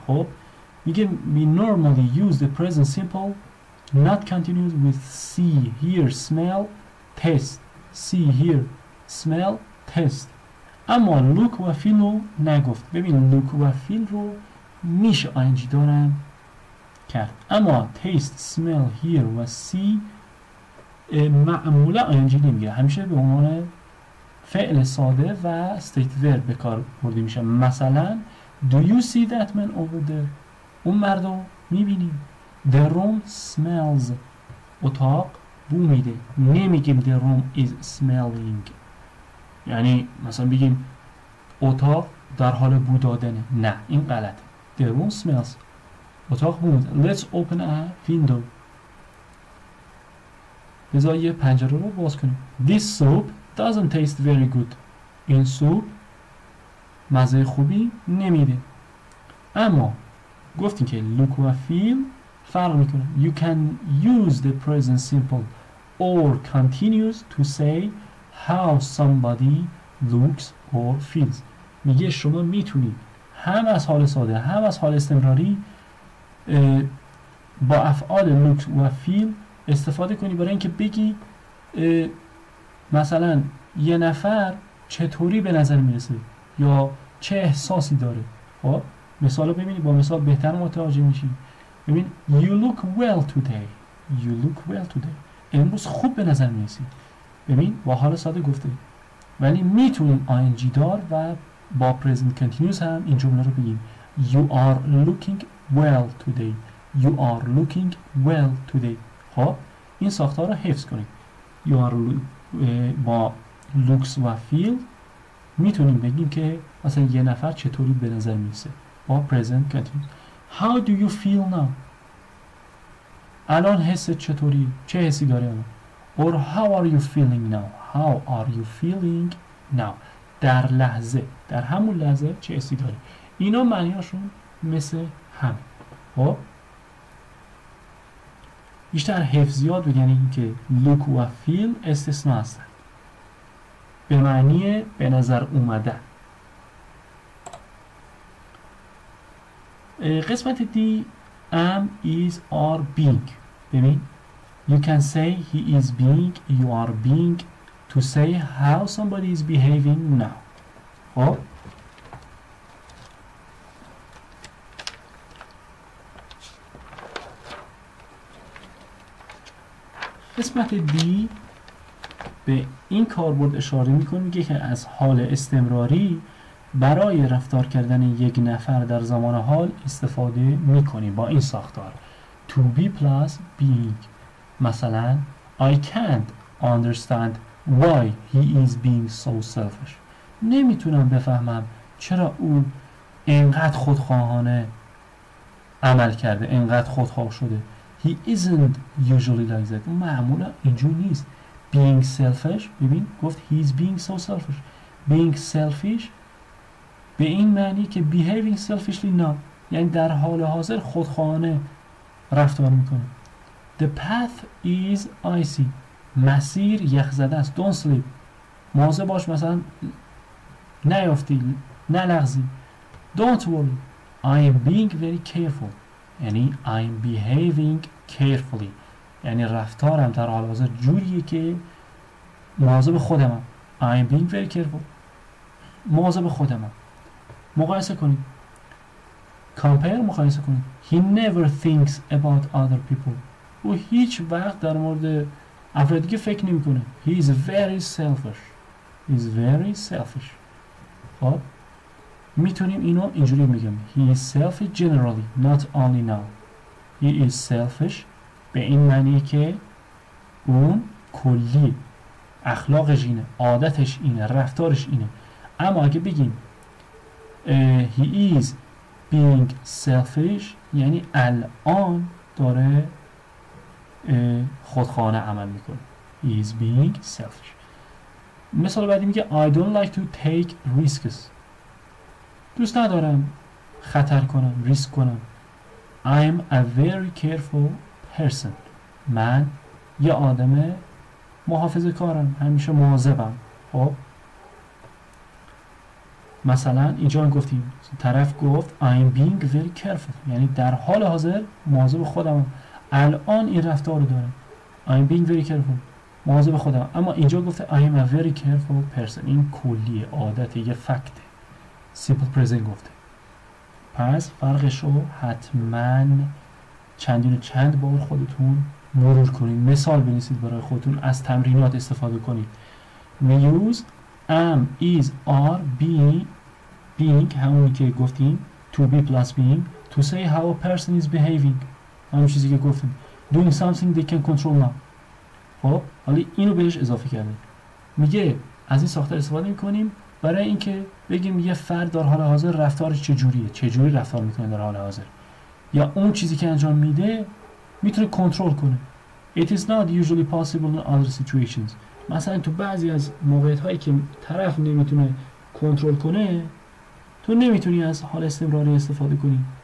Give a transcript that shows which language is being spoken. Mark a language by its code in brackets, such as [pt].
[fa] خب میگه [en] we normally use the present simple not continuous with see, hear, smell, taste. see, hear, smell, taste. [fa] اما look و feel رو نگفت. ببین look و feel رو میشه ing دارم کرد، اما taste, smell, hear و see معمولا ing نمیگیره، همیشه به عنوان فعل ساده و state verb به کار برده میشه. [en] مثلا do you see that man over there؟ [fa] اون مرد رو میبینی. [en] the room smells، [fa] اتاق بو میده. نمیگیم [en] the room is smelling، [fa] یعنی مثلا بگیم اتاق در حال بو دادنه، نه این غلطه. [en] the room smells، [fa] اتاق بو میده. [en] let's open a window، [fa] بذار یه پنجره رو باز کنیم. [en] this soup doesn't taste very good، [fa] این سوپ مزه خوبی نمیده. اما گفتیم که look و feel فرق میکنه. [en] you can use the present simple or continuous to say how somebody looks or feels. [fa] میگه شما میتونید هم از حال ساده هم از حال استمراری با افعال look و feel استفاده کنی برای اینکه بگی مثلا یه نفر چطوری به نظر میرسه یا چه احساسی داره. خب مثال رو ببینید، با مثال بهتر متوجه میشی. [en] ببین you look well today، you look well today، [fa] امروز خوب به نظر میرسی. ببین با حال ساده گفته، ولی میتونیم ing دار و با present continuous هم این جمله رو بگیم [en] you are looking well today، [fa] you are looking well today. خب این ساختار رو حفظ کنید. you are با looks و feel میتونیم بگیم که مثلا یه نفر چطوری به نظر میرسه با present continuous. [en] how do you feel now؟ [fa] الان حست چطوری؟ چه حسی داری الان؟ or [en] how are you feeling now؟ [fa] how are you feeling now؟ در لحظه، در همون لحظه چه حسی داری؟ اینا معنیاشون مثل هم. خب بیشتر حفظیات بگن این که look و feel استثناء هستن، به معنی به نظر اومدن. [en] قسمت D am, is, are, being. ببین you can say he is being، you are being، to say how somebody is behaving now. [fa] خب قسمت دی به این کاربرد اشاره میکنه که از حال استمراری برای رفتار کردن یک نفر در زمان حال استفاده میکنیم با این ساختار to be plus being. [en] مثلا I can't understand why he is being so selfish. [fa] نمیتونم بفهمم چرا او اینقدر خودخواهانه عمل کرده، اینقدر خودخواه شده. [en] He isn't usually like that. [fa] معمولا اینجور نیست. [en] Being selfish، [fa] ببین گفت [en] he is being so selfish. [fa] Being selfish به این معنی که [en] behaving selfishly [fa] نه، یعنی در حال حاضر خودخواهانه رفتار میکنه. [en] The path is icy. [fa] مسیر یخ زده است. [en] Don't slip. [fa] مواظب باش مثلا نیافتی، نلغزی. [en] Don't worry. I am being very careful. یعنی I am behaving carefully. [fa] یعنی رفتارم در حال حاضر جوریه که مواظب خودمم. [en] I am being very careful. [fa] مواظب خودمم. مقایسه کنید. Compare، مقایسه کنید. [en] He never thinks about other people. [fa] او هیچ وقت در مورد افراد دیگه فکر نمی کنه. [en] He is very selfish. He is very selfish. [fa] خب میتونیم اینو اینجوری میگم. [en] He is selfish generally, not only now. He is selfish [fa] به این معنی که اون کلی اخلاقش اینه، عادتش اینه، رفتارش اینه. اما اگه بگیم [en] he is being selfish [fa] یعنی الان داره خودخواهانه عمل میکنه. [en] He is being selfish. [fa] مثال بعدی میگه [en] I don't like to take risks. [fa] دوست ندارم خطر کنم، ریسک کنم. [en] I'm a very careful person. [fa] من یه آدم محافظه کارم، همیشه مواظبم. خب مثلا اینجا گفتیم طرف گفت [en] I'm being very careful [fa] یعنی در حال حاضر مواظب خودم، الان این رفتار رو دارم. [en] I'm being very careful [fa] مواظب خودم. اما اینجا گفته [en] I am a very careful person. [fa] این کلیه، عادت، یه فکته. [en] simple present گفته. [fa] پس فرقش رو حتما چند بار خودتون مرور کنید، مثال بنویسید برای خودتون، از تمرینات استفاده کنید. [en] we use am, is, are, being [fa] همونی که گفتیم [en] to be plus being to say how a person is behaving. [fa] همون چیزی که گفتیم [en] doing something they can control now. [fa] خب حالا اینو بهش اضافه کرده. میگه از این ساختار استفاده میکنیم برای اینکه بگیم یه فرد در حال حاضر رفتارش چجوریه، چجوری رفتار میکنه در حال حاضر، یا اون چیزی که انجام میده میتونه کنترل کنه. [en] It is not usually possible in other situations. [fa] مثلا تو بعضی از موقعیت هایی که طرف نمیتونه کنترل کنه تو نمیتونی از حال استمراری استفاده کنی.